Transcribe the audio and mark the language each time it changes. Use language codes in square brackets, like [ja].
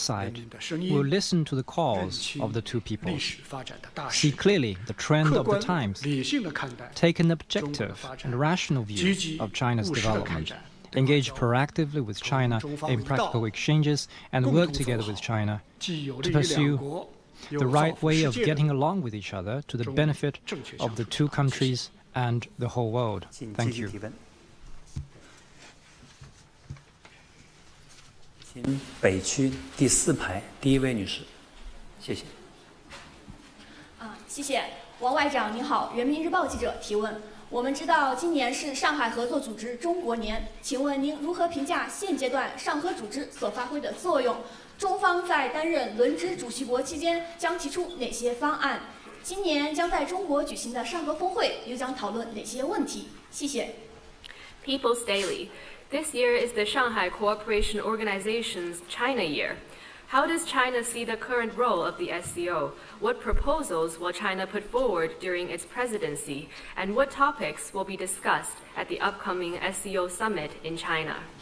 [en] side will listen to the calls of the two peoples, see clearly the trend of the times, take an objective and rational view of China's development, engage proactively with China in practical exchanges, and work together with China to pursue the right way of getting along with each other to the benefit of the two countries and the whole world. Thank you. [zh] 请北区第4排第1位女士，谢谢。谢谢王外长您好，人民日报记者提问。我们知道今年是上海合作组织中国年，请问您如何评价现阶段上合组织所发挥的作用？中方在担任轮值主席国期间将提出哪些方案？今年将在中国举行的上合峰会又将讨论哪些问题？谢谢。 [en] People's Daily. This year is the Shanghai Cooperation Organization's China Year. How does China see the current role of the SCO? What proposals will China put forward during its presidency? And what topics will be discussed at the upcoming SCO summit in China?